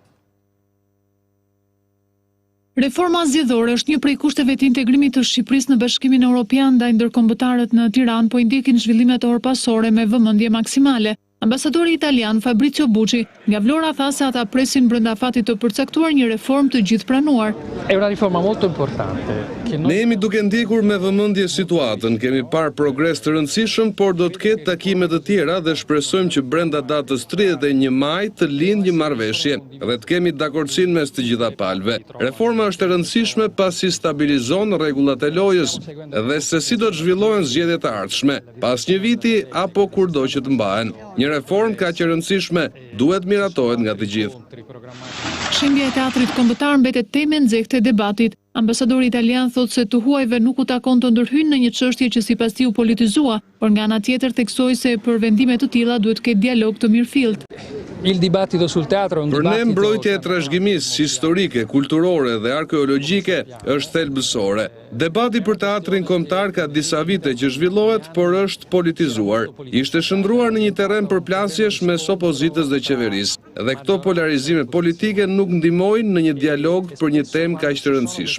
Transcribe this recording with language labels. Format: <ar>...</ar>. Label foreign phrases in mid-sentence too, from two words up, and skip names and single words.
<sq>Reforma zgjedhore është një prej kushteve të integrimit të Shqipërisë në Bashkimin Evropian ndaj ndërkombëtarët në Tiranë, po i ndjekin zhvillimet orpasore me vëmendje maksimale. Ambasadori italian Fabrizio Bucci nga Vlora tha se ata presin brenda afatit të përcaktuar një reformë të gjithëpranuar.</sq> <it>È una riforma molto importante.</it> <sq>Ne jemi duke ndjekur me vëmendje situatën, kemi parë progres të rëndësishëm, por do të ketë takime të tjera dhe shpresojmë që brenda datës 31 maj të lindë një marrëveshje dhe të kemi dakordsinë mes të gjitha palëve. Reforma është e rëndësishme pasi stabilizon rregullat e lojës dhe se si do të zhvillohen zgjedhjet e ardhshme, pas një viti apo kurdo që të mbahen. Një reformë ka që rëndësishme duhet miratohet nga të gjithë. Shembja e teatrit kombëtar mbetet temë e nxehtë e debatit. Ambasadori italian thotë se të huajve nuk u takon të ndërhyjnë në një çështje që sipas tij u politizua, por nga ana tjetër theksoi se për vendime të tilla duhet të ketë dialog të mirëfillt.</sq> <it>Il dibattito sul teatro è un dibattito.</it> <sq>Për ne mbrojtja e trashëgimisë historike, kulturore dhe arkeologjike është thelbësore. Debati për teatrin kombëtar ka disa vite që zhvillohet, por është politizuar. Ishte shndruar në një terren përplasjesh mes opozitës dhe qeverisë. Dhe këto polarizime politike nuk ndihmojnë në një dialog për një temë kaq të rëndësishme.</sq>